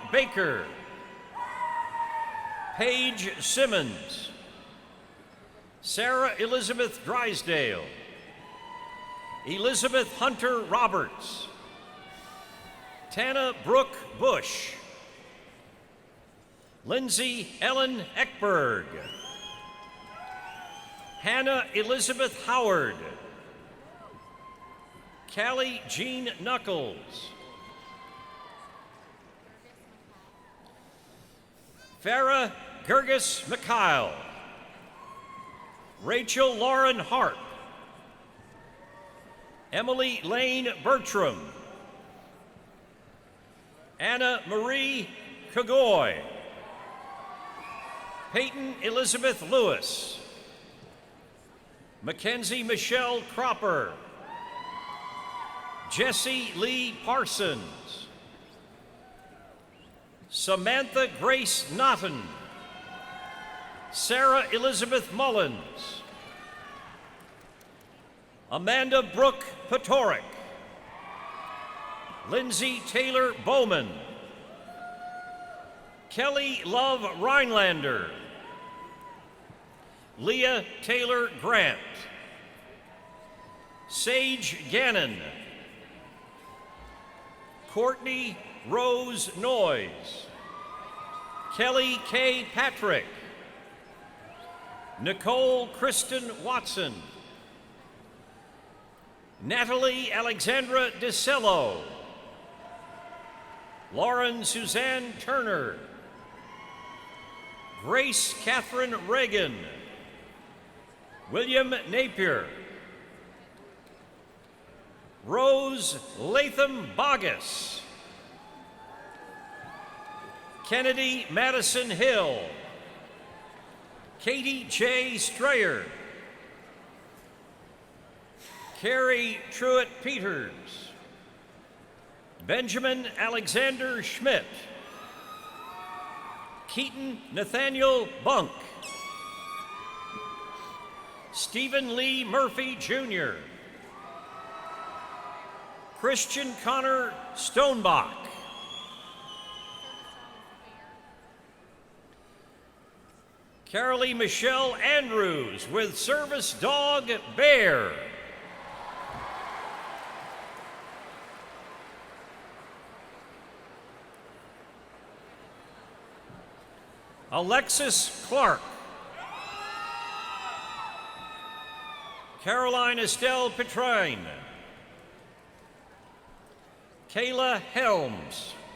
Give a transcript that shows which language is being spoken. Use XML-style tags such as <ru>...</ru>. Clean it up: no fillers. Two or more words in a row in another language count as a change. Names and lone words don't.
<en>Baker, Paige Simmons, Sarah Elizabeth Drysdale, Elizabeth Hunter Roberts, Tana Brooke Bush, Lindsay Ellen Eckberg, Hannah Elizabeth Howard, Callie Jean Knuckles, Farah Gergis Mikhail, Rachel Lauren Hart, Emily Lane Bertram, Anna Marie Kagoy, Peyton Elizabeth Lewis, Mackenzie Michelle Cropper, Jesse Lee Parsons, Samantha Grace Naughton, Sarah Elizabeth Mullins, Amanda Brooke Potoric, Lindsay Taylor Bowman, Kelly Love Rhinelander, Leah Taylor Grant, Sage Gannon, Courtney Rose Noyes, Kelly K. Patrick, Nicole Kristen Watson, Natalie Alexandra DeCello, Lauren Suzanne Turner, Grace Catherine Reagan, William Napier, Rose Latham Bogus, Kennedy Madison Hill, Katie J. Strayer, Carrie Truitt Peters, Benjamin Alexander Schmidt, Keaton Nathaniel Bunk, Stephen Lee Murphy Jr., Christian Connor Stonebach, Carolee Michelle Andrews with service dog Bear, Alexis Clark, Caroline Estelle Petrine, Kayla Helms,</en>